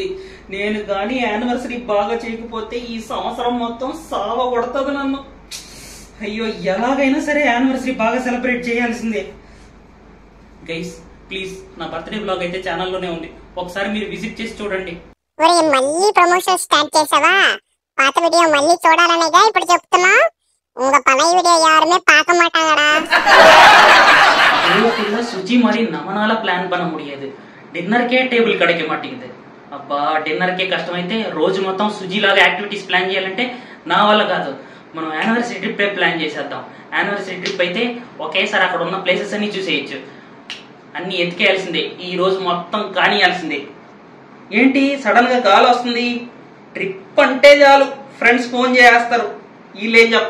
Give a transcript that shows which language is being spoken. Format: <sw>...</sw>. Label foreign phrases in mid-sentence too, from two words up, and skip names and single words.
<te>నేను కానీ యానివర్సరీ బాగా చేయకపోతే ఈ సంవత్సరం మొత్తం సావ కొడతాది నన్ను. అయ్యో, ఎలాగైనా సరే యానివర్సరీ బాగా సెలబ్రేట్ చేయాల్సిందే. గైస్ ప్లీజ్, నా బర్త్డే వ్లాగ్ అయితే ఛానల్లోనే ఉంది, ఒకసారి మీరు విజిట్ చేసి చూడండి. మళ్ళీ ప్రమోషన్ స్టార్ట్ చేసావా? పాత వీడియో మళ్ళీ చూడాలనేగా ఇప్పుడు చెప్తున్నా.</te> <ta>உங்க பழைய வீடியோ யாருமே பார்க்க மாட்டாங்கடா. சுஜி மாதிரி நம்மனால பிளான் பண்ண முடியாது. டின்னர்க்கே டேபிள் கிடைக்க மாட்டேங்குது.</ta> <te>అబ్బా, డిన్నర్కే కష్టమైతే రోజు మొత్తం సుజీ లాగా యాక్టివిటీస్ ప్లాన్ చేయాలంటే నా వల్ల కాదు. మనం యానివర్సరీ ట్రిప్ ప్లాన్ చేసేద్దాం. యానివర్సరీ ట్రిప్ అయితే ఒకేసారి అక్కడ ఉన్న ప్లేసెస్ అన్ని చూసేయచ్చు. అన్ని ఎత్తికేయాల్సిందే, ఈ రోజు మొత్తం కానియాల్సిందే. ఏంటి సడన్ గా కాల్ వస్తుంది? ట్రిప్ అంటే చాలు ఫ్రెండ్స్ ఫోన్ చేస్తారు.</te>